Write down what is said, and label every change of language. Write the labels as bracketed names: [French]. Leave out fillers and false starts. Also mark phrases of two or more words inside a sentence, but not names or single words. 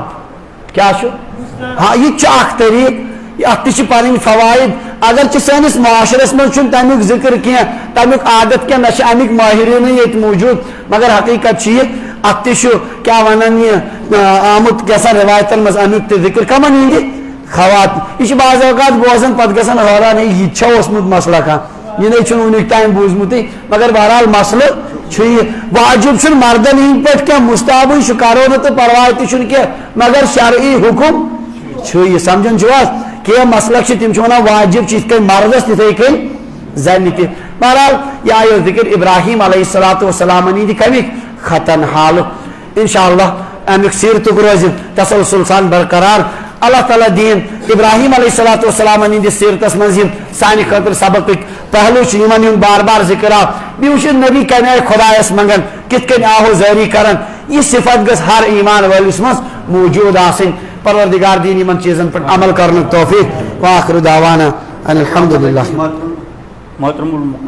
[Kashmiri] क्या हाँ यह तरीक अत फवायद अगर सैनिस माशरस मज तमिक जिक्र क्या तमिक आदत क्या ना अमिक माहिरीन ये मौजूद मगर हकीकत अत क्या वन यह आमुत कैसा रिवायतन मज अमिक जिक्र कमन हंद खवात यह बाज़ औक़ात बोजन पत गसन हैरान यह मसला कह यह नहीं वुनिक ताम बूझमुत मगर बहरहाल मसल वाजिब मर्दन हंद पे क्या मुस्तहब करो न तो परवाह तह मगर शरई हुकुम समझन कि मसलक तिम वन वाजिब इत मर्दस तिथे कन जन तह। बहरहाल यह आयो जिक्र इब्राहिम अलैहिस्सलाम हंद कमिक खतन हाल इंशाअल्लाह अमिक सीरतुक रोज तसलसल सान बरकरार। अल्लाह ताला दीन इब्राहिम अलैहिस्सलाम हंदिस सीरतस मज सानि खतर सबक पहलू यमन बार बार जिक्र आव बे नबी कमे खुदायस मंगन कित आहो जारी करन यह सिफत गस हर ईमान वालिस मज मौजूद आसिन। परवरदिगार दीन इन चीजन पर अमल करने तौफीक व आखिर दावाना अनिल हम्दुलिल्लाह।